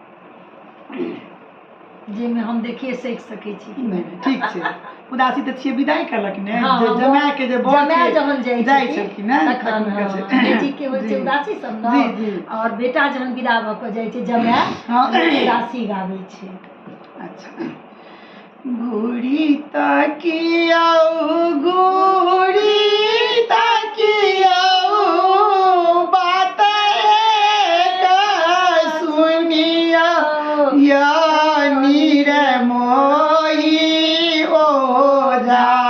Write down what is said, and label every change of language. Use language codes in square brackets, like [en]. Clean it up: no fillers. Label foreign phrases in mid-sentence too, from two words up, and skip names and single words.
[mai] जेमे हम देखिए सीख सकै छी नहीं ठीक छै उदासी तऽ छियै विदाई करलक ने हाँ, जे जमाए के जे बर जमाए जहन जाइ छलखिन ने तखन बेटी के होइ छै उदासी सब जी न जी और बेटा जहन विदा भऽ कऽ जाइ छै जमाए हाँ। उदासी गाबै छै अच्छा घूरी तकियाऊ घूरी तकियाऊ बात एक सुनिया या नीर मोही ओझा